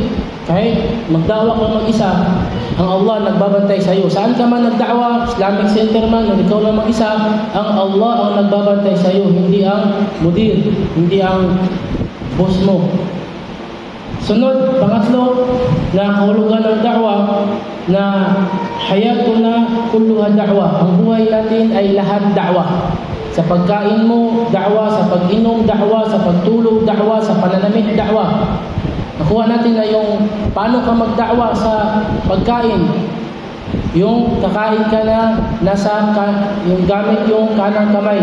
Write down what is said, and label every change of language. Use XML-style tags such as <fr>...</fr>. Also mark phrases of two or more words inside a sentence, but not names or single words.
<tl>Kahit magda'wa ka mag-isa, ang Allah nagbabantay sa iyo. Saan ka man nagda'wa, Islamic Center man, o ikaw lang mag-isa, ang Allah ang nagbabantay sa iyo, hindi ang mudir, hindi ang boss mo. Sunod, pangatlo, na kahulugan ng da'wa na</tl> <ar>حياتنا كلها دعوة.</ar> <tl>Ang buhay natin ay lahat da'wa. Sa pagkain mo, da'wa. Sa pag-inom, da'wa. Sa pagtulog, da'wa. Sa pananamit, da'wa. Nakuha natin na yung paano ka magda'wa sa pagkain. Yung kakain ka na yung gamit yung kanang kamay.</tl>